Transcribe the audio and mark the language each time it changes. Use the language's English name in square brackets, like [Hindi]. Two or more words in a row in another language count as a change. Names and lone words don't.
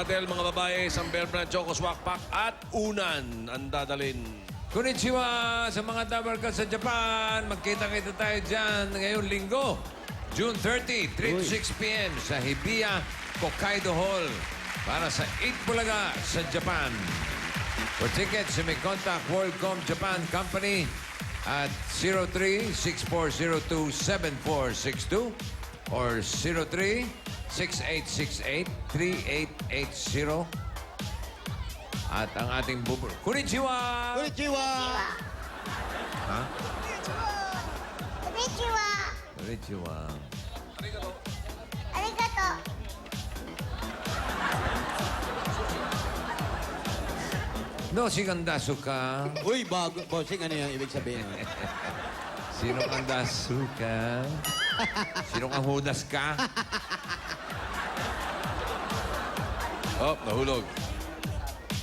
[Filipino] bottle, mga babae, isang Bear Brand Choco Swak Pack at unan ang dadalhin. Konnichiwa sa mga Dabarkas sa Japan. Magkita-kita tayo dyan ngayong linggo. [English] June 30, 3 to 6 p.m. [Filipino] sa Hibiya, Hokkaido Hall para sa Itbulaga sa Japan. [English] For tickets, you may contact WorldCom Japan Company at 03-6402-7462 or 03-6868-3880. [Filipino] At ang ating bubur... Konnichiwa! Konnichiwa! Ha? Konnichiwa! Konnichiwa. Arigato! No, sigandasuka. Uy, bago. Bossing, ano yung ibig sabihin? Sino kang dasuka? Sino kang hudas ka? Oh, nahulog. Ano ito?